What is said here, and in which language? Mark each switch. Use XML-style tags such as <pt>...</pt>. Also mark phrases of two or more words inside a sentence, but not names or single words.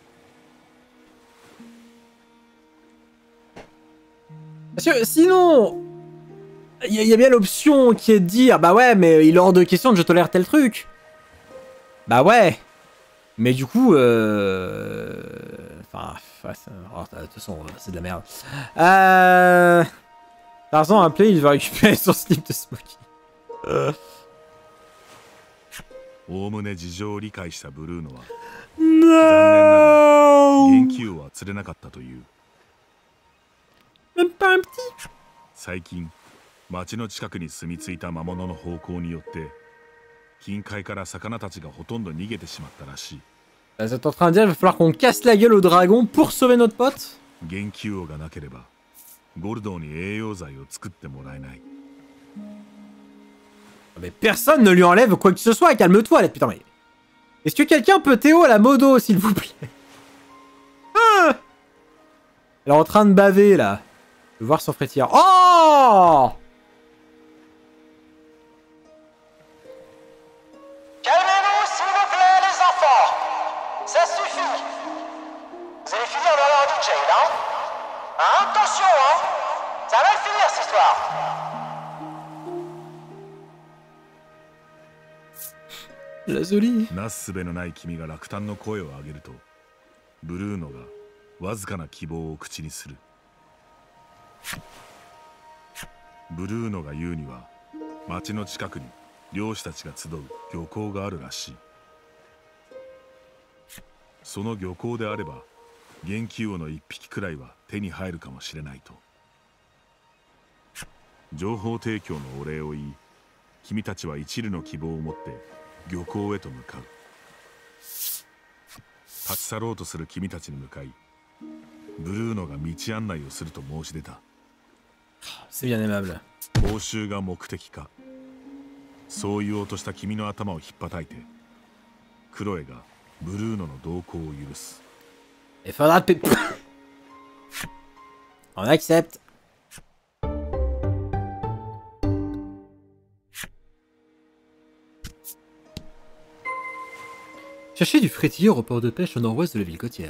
<fr>Parce que sinon, il y a bien l'option qui est de dire, bah ouais, mais il est hors de question que je tolère tel truc. Bah ouais. Mais du coup, enfin, De toute façon, c'est de la merde. Tarzan a appelé, il va récupérer son slip de Smokey.</fr> <ja>おおむね事情を理解したブルーノは</ja> <en>No!</en> <ja>元気王は釣れなかったという。</ja> <fr>Même pas un petit.</fr> <ja>最近町の近くに住み着いた魔物の方向によって近海から魚たちがほとんど逃げてしまったらしい。</ja> <fr>Vous êtes en train de dire qu'il va falloir qu'on casse la gueule au dragon pour sauver notre pote?</fr> <ja>元気王がなければゴルドーに栄養剤を作ってもらえない。</ja> <fr>Mais personne ne lui enlève quoi que ce soit, calme-toi là, putain mais... Est-ce que quelqu'un peut Théo à la modo, s'il vous plaît? Ah, elle est en train de baver là. Je veux voir son frétillard. Oh! Calmez-vous, s'il vous plaît, les enfants. Ça suffit. Vous allez finir dans l'heure du jail, hein? Attention, hein? Ça va le finir, cette histoire. La Zoli.</fr> <ja>なすすべのない君が落胆の声を上げるとブルーノがわずかな希望を口にする。ブルーノが言うには町の近くに漁師たちが集う漁港があるらしい。その漁港であれば元気王の一匹くらいは手に入るかもしれないと。情報提供のお礼を言い君たちは一縷の希望を持って漁港へと向かう。立ち去ろうとする君たちに向かいブルーノが道案内をすると申し出た。</ja> <fr>C'est bien aimable.</fr> <ja>報酬が目的か。そう言おうとした君の頭をひっぱたいてクロエがブルーノの同行を許す。</ja> <fr>Il faudra te... On accepte. Chercher du frétilleur au port de pêche au nord-ouest de la ville côtière.</fr>